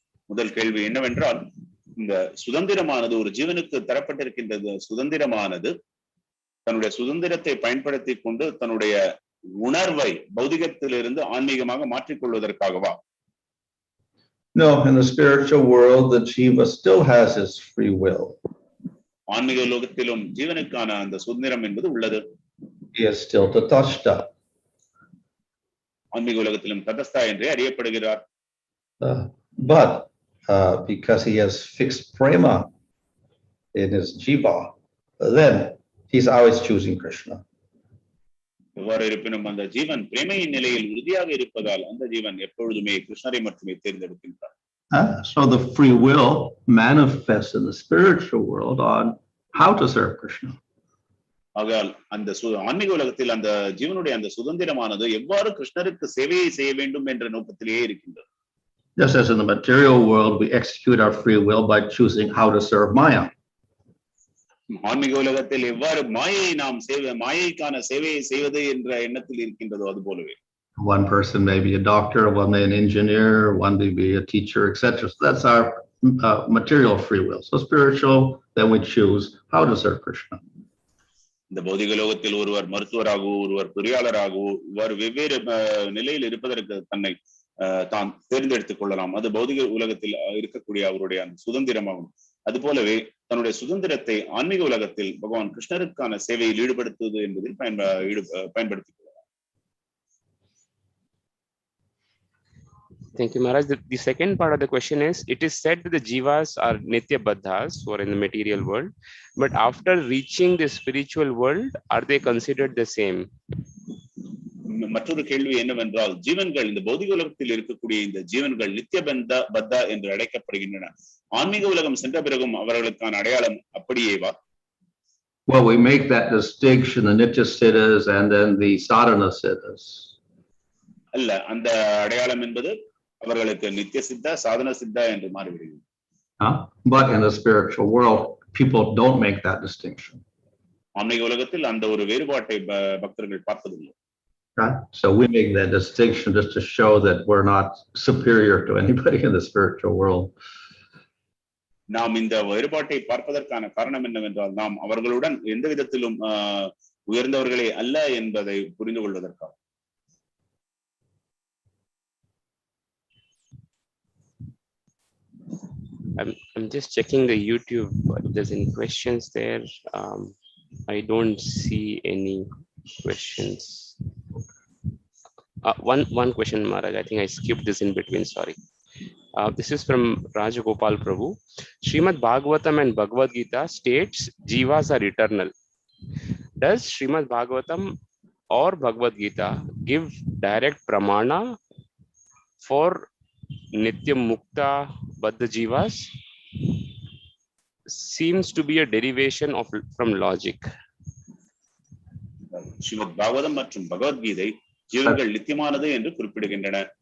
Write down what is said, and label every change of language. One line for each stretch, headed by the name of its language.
Tamil: முதல் கேள்வி என்னவென்றால், இந்த சுதந்திரமானது ஒரு ஜீவனுக்கு தரப்பட்டிருக்கின்றது. சுதந்திரமானது தன்னுடைய சுதந்திரத்தை பயன்படுத்தி கொண்டு தன்னுடைய உணர்வை பௌதிகத்திலிருந்து ஆன்மீகமாக மாற்றிக்கொள்வதற்காகவா?
English: No, in the spiritual world, the jiva still has his free will.
Tamil: ஆன்மீக லோகத்திலும் ஜீவனுக்கான அந்த சுதந்திரம் என்பது உள்ளது.
English: He is still tatastha.
Tamil: ஆன்மீக உலகத்திலும் ததஸ்தா என்றே அறியப்படுகிறார்.
English: But because he has fixed prema in his jiva, then he's always choosing Krishna.
Tamil: எவ்வாறு இருப்பினும் அந்த ஜீவன் பிரேமையின் நிலையில் உறுதியாக இருப்பதால் அந்த ஜீவன் எப்பொழுதுமே கிருஷ்ணரை மட்டுமே தேர்ந்தெடுக்கின்றார்.
English: So the free will manifests in the spiritual world on how to serve Krishna.
Tamil: ஆகையால் அந்த ஆன்மீக உலகத்தில் அந்த ஜீவனுடைய அந்த சுதந்திரமானது எவ்வாறு கிருஷ்ணருக்கு சேவையை செய்ய வேண்டும் என்ற நோக்கத்திலேயே இருக்கின்றது.
English: Just as in the material world, we execute our free will by choosing how to serve Maya.
Tamil: ஆன்மீக உலகத்தில் எவ்வாறு மாயை நாம் மாயைக்கான சேவையை செய்வது என்ற எண்ணத்தில் இருக்கின்றதோ அது போலவே.
English: One person may be a doctor, one may be an engineer, one may be a teacher, etc. So that's our material free will. So spiritual, then we choose how to serve Krishna.
Tamil: இந்த பௌதிக லோகத்தில் ஒருவர் மருத்துவராகவோ ஒருவர் பொறியாளராகவோ இவ்வாறு வெவ்வேறு நிலையில் இருப்பதற்கு தன்னை தான் தேர்ந்தெடுத்துக் கொள்ளலாம். அது பௌதிக உலகத்தில் இருக்கக்கூடிய அவருடைய அந்த சுதந்திரமாகும். அது போலவே தன்னுடைய சுதந்திரத்தை ஆன்மீக உலகத்தில் பகவான் கிருஷ்ணருக்கான சேவையில் ஈடுபடுத்துவது என்பதில் பயன்படுத்திக் கொள்ளலாம்.
English: Thank you, Maharaj. The second part of the question is, it is said that the Jivas are Nitya Baddhas who are in the material world, but after reaching the spiritual world, are they considered the same?
Tamil: மற்றொரு கேள்வி என்னவென்றால், ஜீவன்கள் இந்த பௌதிக உலகத்தில் இருக்கக்கூடிய இந்த ஜீவன்கள் நித்திய பத்தா என்று அழைக்கப்படுகின்றன. ஆன்மீக உலகம் சென்ற பிறகும் அவர்களுக்கான அடையாளம் அப்படியேவா?
English: Well, we make that distinction, the nitya siddhas and then the sadhana siddhas.
Tamil: அல்ல, அந்த அடையாளம் என்பது அவர்களுக்கு நித்திய சித்தா சாதன சித்தா என்று மாறிவிடுகிறது.
English: But in the spiritual world, people don't make that distinction.
Tamil: ஆன்மீக உலகத்தில் அந்த ஒரு வேறுபாட்டை பக்தர்கள் பார்ப்பதில்லை.
English: Right? So we make that distinction just to show that we're not superior to anybody in the spiritual world.
Tamil: நாம் இந்த வேறுபாட்டை பார்ப்பதற்கான காரணம் என்னவென்றால், நாம் அவர்களுடன் எந்த விதத்திலும் உயர்ந்தவர்களே அல்ல என்பதை புரிந்து கொள்வதற்காக.
English: I'm just checking the YouTube if there's any questions there. I don't see any questions. One question, Maharaj. I think I skipped this in between. Sorry. This is from Rajagopal Prabhu. Srimad Bhagavatam and Bhagavad Gita states Jivas are eternal. Does Srimad Bhagavatam or Bhagavad Gita give direct pramana for Nitya Mukta Baddha Jivas? Seems to be a derivation from logic.
Tamil: Srimad Bhagavatam மற்றும் பகவத்கீதை ஜீவன்கள் நித்தியமானது என்று குறிப்பிடுகின்றன.